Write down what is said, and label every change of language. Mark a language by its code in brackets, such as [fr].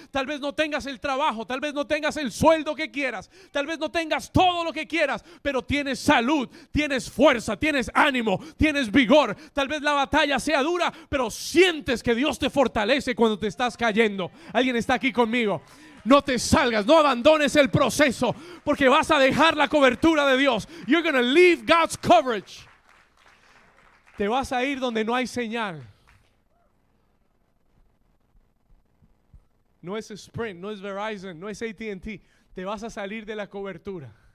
[es] Tal vez no tengas el trabajo, tal vez no tengas el sueldo que quieras, tal vez no tengas todo lo que quieras, pero tienes salud, tienes fuerza, tienes ánimo, tienes vigor. Tal vez la batalla sea dura, pero sientes que Dios te fortalece cuando te estás cayendo. Alguien está aquí conmigo. No te salgas, no abandones el proceso, porque vas a dejar la cobertura de Dios. [en] You're going to leave God's coverage. [es] Te vas a ir donde no hay señal. No es Sprint, no es Verizon, no es AT&T. Te vas a salir de la cobertura.